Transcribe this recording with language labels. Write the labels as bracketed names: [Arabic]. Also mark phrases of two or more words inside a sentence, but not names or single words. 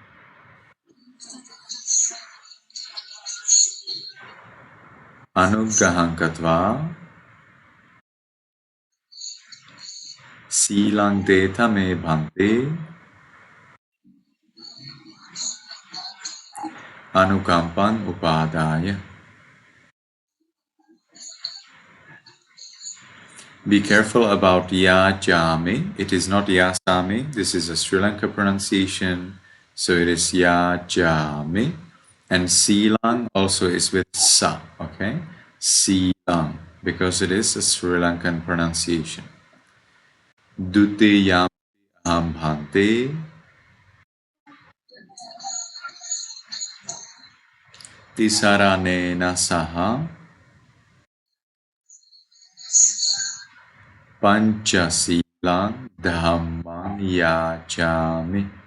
[Pali] Anugraham katva. Silang deta me bhante. Anukampan upadaya. [English] Be careful about yajami. It is not yasami. This is a Sri Lanka pronunciation. So it is yajami. And silang also is with sa. Okay? Silang. Because it is a Sri Lankan pronunciation. [Pali] Dutiyam aham bhante. Tisaranena saha. Panchasilang dhammang yajami.